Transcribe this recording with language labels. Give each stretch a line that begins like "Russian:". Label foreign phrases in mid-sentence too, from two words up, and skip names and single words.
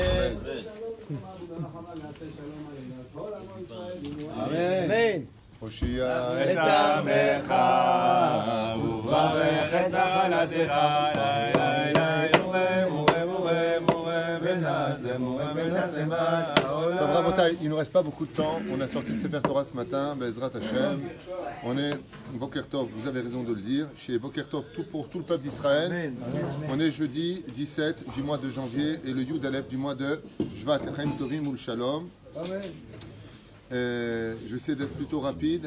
Hebrew: אמן. הושיע את עמך וברך את נחלתך.
French: Rabotai, il ne nous reste pas beaucoup de temps. On a sorti le
Hebrew: ספר תורה
French: ce matin,
Hebrew: בעזרת השם.
French: On est
Hebrew: בוקר טוב,
French: vous avez raison de le dire, chez
Hebrew: בוקר טוב
French: pour tout le peuple d'Israël. On est jeudi 17 du mois de janvier et le
Hebrew: יוד אלף
French: du mois de Shvat,
Hebrew: חיים טובים
French: ou Shalom. Je vais essayer d'être plutôt rapide.